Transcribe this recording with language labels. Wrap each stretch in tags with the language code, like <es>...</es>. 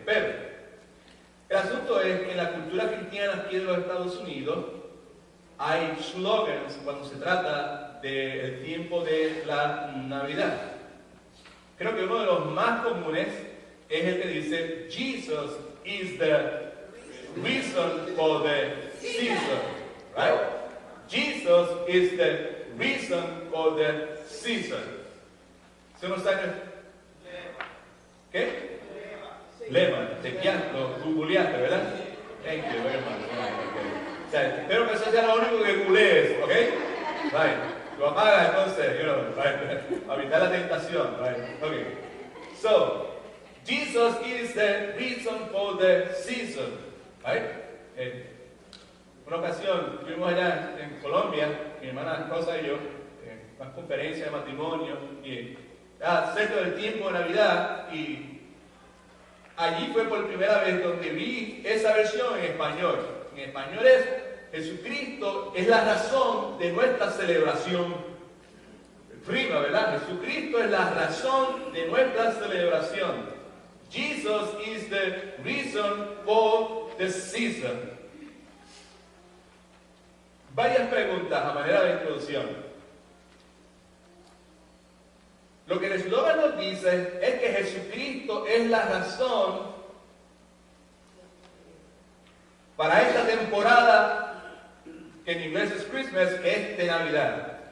<es>Pero el asunto es que en la cultura cristiana aquí de los Estados Unidos hay slogans cuando se trata del tiempo de la Navidad. Creo que uno de los más comunes es el que dice</es> <en>Jesus is the reason for the season, right? Jesus is the reason for the season.</en> <es>¿Se nos sabe? ¿Qué? Lema. Lo googleaste, ¿verdad?</es> <en>Thank you very much.</en> <es>Okay. O sea, espero que eso sea lo único que googlees, ¿ok?</es> <en>Right.</en> <es>Lo apaga entonces, right? Para evitar la tentación, right? Okay.</es> <en>So, Jesus is the reason for the season, right?</en> <es>Una ocasión estuvimos allá en Colombia, mi hermana Rosa y yo, en una conferencia de matrimonio, y cerca del tiempo de Navidad, y allí fue por primera vez donde vi esa versión en español. En español es Jesucristo es la razón de nuestra celebración. Prima, ¿verdad? Jesucristo es la razón de nuestra celebración.</es> <en>Jesus is the reason for the season.</en> <es>Varias preguntas a manera de introducción. Lo que el eslogan nos dice es que Jesucristo es la razón para esta temporada que en inglés es Christmas, que es de Navidad.</es>